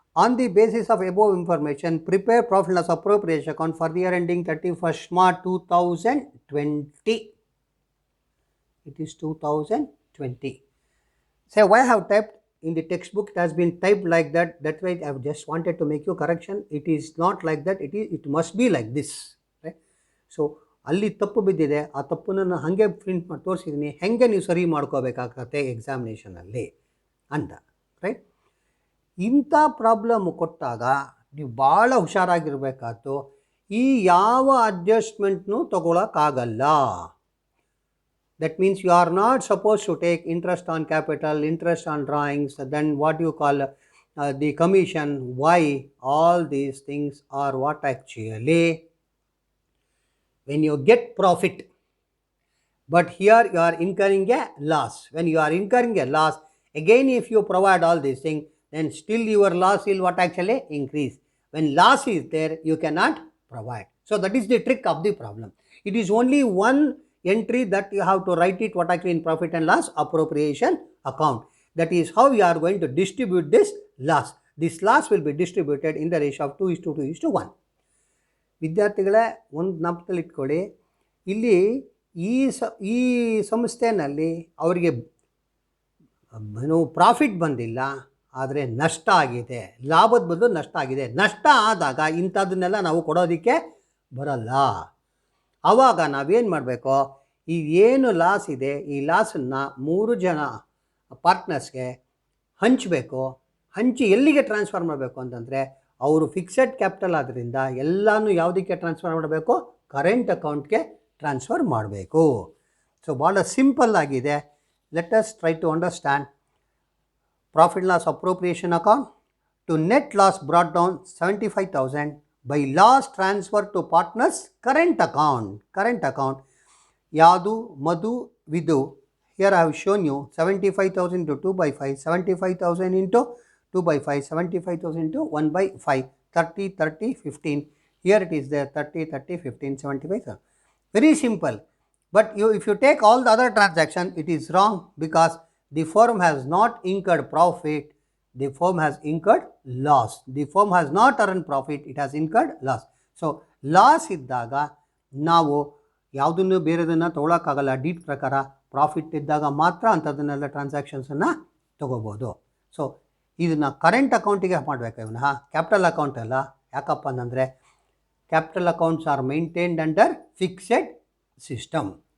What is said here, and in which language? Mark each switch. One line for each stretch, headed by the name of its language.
English: On the basis of above information, prepare profit and loss appropriation account for the year ending 31st March 2020. It is 2020. Say why I have typed in the textbook, it has been typed like that. That's why I have just wanted to make you correction. It is not like that. It must be like this. Right?
Kannada: So ಅಲ್ಲಿ ತಪ್ಪು ಬಿದ್ದಿದೆ, ಆ ತಪ್ಪನ್ನು ಹಾಗೆ print ಮಾಡಿ ತೋರಿಸಿದ್ದೀನಿ, ಹೆಂಗೆ ನೀವು ಸರಿ ಮಾಡ್ಕೋಬೇಕಾಗತ್ತೆ ಎಕ್ಸಾಮಿನೇಷನಲ್ಲಿ ಅಂತ. ರೈಟ್? ಇಂಥ ಪ್ರಾಬ್ಲಮ್ ಕೊಟ್ಟಾಗ ನೀವು ಭಾಳ ಹುಷಾರಾಗಿರಬೇಕಾಯ್ತು. ಈ ಯಾವ ಅಡ್ಜಸ್ಟ್ಮೆಂಟ್ನೂ ತಗೊಳಕ್ಕಾಗಲ್ಲ.
English: That means you are not supposed to take interest on capital, interest on drawings, then what you call the commission. Why? All these things are what actually when you get profit. But here you are incurring a loss. When you are incurring a loss, again if you provide all these things, then still your loss will what actually increase. When loss is there, you cannot provide. So that is the trick of the problem. It is only one entry that you have to write it what actually in profit and loss appropriation account. That is how you are going to distribute this loss. This loss will be distributed in the ratio of 2:1.
Kannada: ವಿದ್ಯಾರ್ಥಿಗಳೇ, ಒಂದು ಜ್ಞಾಪಕದಲ್ಲಿ ಇಟ್ಕೊಳ್ಳಿ, ಇಲ್ಲಿ ಈ ಸಂಸ್ಥೆಯಲ್ಲಿ ಅವರಿಗೆ profit ಬಂದಿಲ್ಲ, ಆದರೆ ನಷ್ಟ ಆಗಿದೆ. ಲಾಭದ ಬದಲು ನಷ್ಟ ಆಗಿದೆ. ನಷ್ಟ ಆದಾಗ ಇಂಥದ್ದನ್ನೆಲ್ಲ ನಾವು ಕೊಡೋದಕ್ಕೆ ಬರಲ್ಲ. ಆವಾಗ ನಾವೇನು ಮಾಡಬೇಕು, ಈ ಏನು ಲಾಸ್ ಇದೆ ಈ ಲಾಸನ್ನು 3 ಜನ ಪಾರ್ಟ್ನರ್ಸ್ಗೆ ಹಂಚಬೇಕು. ಹಂಚಿ ಎಲ್ಲಿಗೆ ಟ್ರಾನ್ಸ್ಫರ್ ಮಾಡಬೇಕು ಅಂತಂದರೆ ಅವರು ಫಿಕ್ಸೆಡ್ ಕ್ಯಾಪಿಟಲ್ ಆದ್ದರಿಂದ ಎಲ್ಲನೂ ಯಾವುದಕ್ಕೆ ಟ್ರಾನ್ಸ್ಫರ್ ಮಾಡಬೇಕು, ಕರೆಂಟ್ ಅಕೌಂಟ್ಗೆ ಟ್ರಾನ್ಸ್ಫರ್ ಮಾಡಬೇಕು.
English: so
Kannada: ಭಾಳ ಸಿಂಪಲ್ ಆಗಿದೆ.
English: Let us try to understand. Profit loss appropriation account to net loss brought down 75,000 by loss transfer to partners current account. Yadu, Madhu, Vidu. Here I have shown you 75,000 into 2 by 5, 75,000 into 2 by 5, 75,000 into 1 by 5, 30, 30, 15. Here it is there 30, 30, 15, 75. Very simple. But if you take all the other transactions, it is wrong because the firm has not incurred profit. The firm has incurred loss. The firm has not earned profit. It has incurred loss.
Kannada: So loss ಇದ್ದಾಗ ನಾವು ಯಾವುದನ್ನು ಬೇರೆದನ್ನು ತೊಗೊಳಕ್ಕಾಗಲ್ಲ. ಡೀಟ್ ಪ್ರಕಾರ profit ಇದ್ದಾಗ ಮಾತ್ರ ಅಂಥದ್ದನ್ನೆಲ್ಲ ಟ್ರಾನ್ಸಾಕ್ಷನ್ಸನ್ನು ತೊಗೋಬೋದು. So ಇದನ್ನು current ಅಕೌಂಟಿಗೆ ಮಾಡಬೇಕು. ಇವನ್ನ ಕ್ಯಾಪಿಟಲ್ ಅಕೌಂಟ್ ಅಲ್ಲ. ಯಾಕಪ್ಪ ಅಂತಂದರೆ
English: Capital accounts are maintained under fixed system.